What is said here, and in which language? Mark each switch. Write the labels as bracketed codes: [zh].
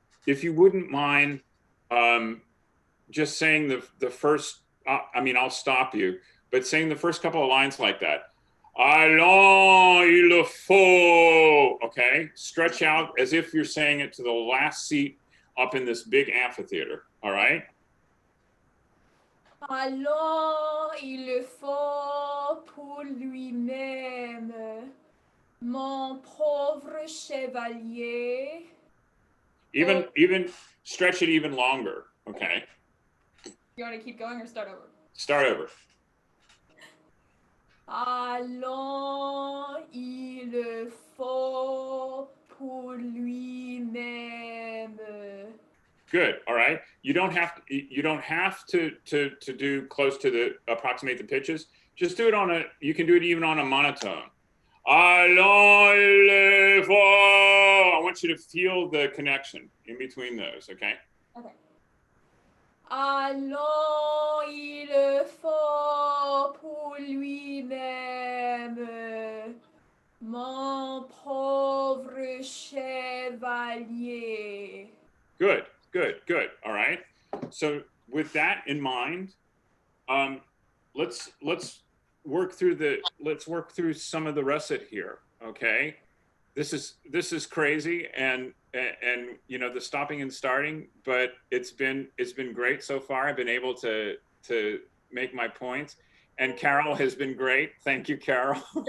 [en] If you wouldn't mind just saying the first, I'll stop you, but saying the first couple of lines like that. [fr] Allons, il faut, okay? [en] Stretch out as if you're saying it to the last seat up in this big amphitheater, all right? [fr] Allons, il faut pour lui-même, mon pauvre chevalier. [en] Even stretch it even longer, okay? You want to keep going or start over? Start over. [fr] Allons, il faut pour lui-même. [en] Good. All right. You don't have to do close to approximate the pitches. Just do it you can do it even on a monotone. [fr] Allons, il faut. [en] I want you to feel the connection in between those. Okay. Okay. [fr] Allons, il faut pour lui-même, mon pauvre chevalier. [en] Good. All right. So with that in mind, let's work through some of the recit here. Okay. This is crazy and the stopping and starting, but it's been great so far. I've been able to make my points, and Carol has been great. Thank you, Carol.